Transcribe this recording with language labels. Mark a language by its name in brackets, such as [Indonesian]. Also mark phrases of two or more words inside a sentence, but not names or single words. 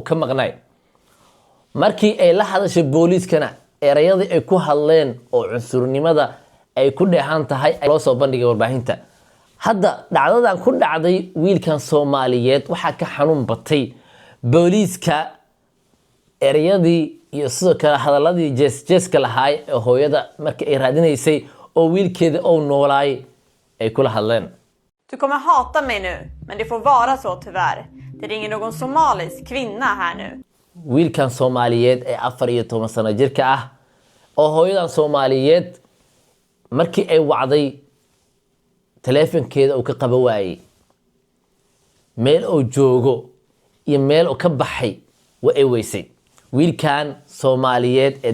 [Somali] ka maqnay markii ay la hadashay booliiskana erayada ay ku hadleen oo cunsurnimada ay ku dheehan tahay loo soo bandhigay warbaahinta hadda dhacdadan ku dhacday wiilkan Soomaaliyeed waxa ka xanuun batay booliiska erayadii iyo sidoo kale hadaladii jeeska lahaay ee hooyada markii ay raadinaysay [Swedish] och vilket av noolay är kula hadlen. Du kommer hata mig nu, men det får vara så tyvärr. Det ringer någon somalisk kvinna här nu. [Somali] Wiilkan Soomaaliyeed ee 14 sano jirka ah oo hooyadan Soomaaliyeed markii ay wacday telefonkeeda uu ka qaba waayay meel oo joogo iyo meel oo ka baxay waa ay weysay wiilkan Soomaaliyeed ee